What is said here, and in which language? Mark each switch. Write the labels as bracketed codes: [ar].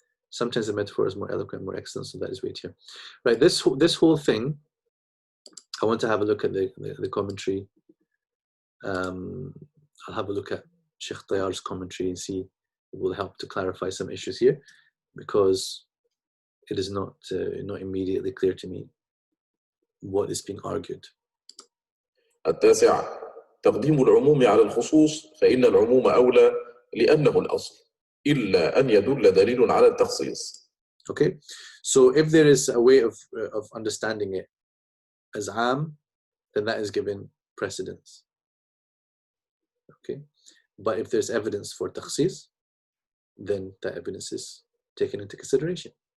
[en] Sometimes the metaphor is more eloquent, more excellent, so that is weightier. Right, this whole thing, I want to have a look at the commentary. I'll have a look at Sheikh Tayyar's commentary and see it will help to clarify some issues here, because it is not immediately clear to me what is being argued. [ar] التاسع تقديم العموم على الخصوص فإن العموم أولى لأنه الأصل إلا أن يدل دليل على التخصيص. [en] Okay, so if there is a way of understanding it as am, then that is given precedence. Okay, but if there's evidence for takhsis, then that evidence is taken into consideration.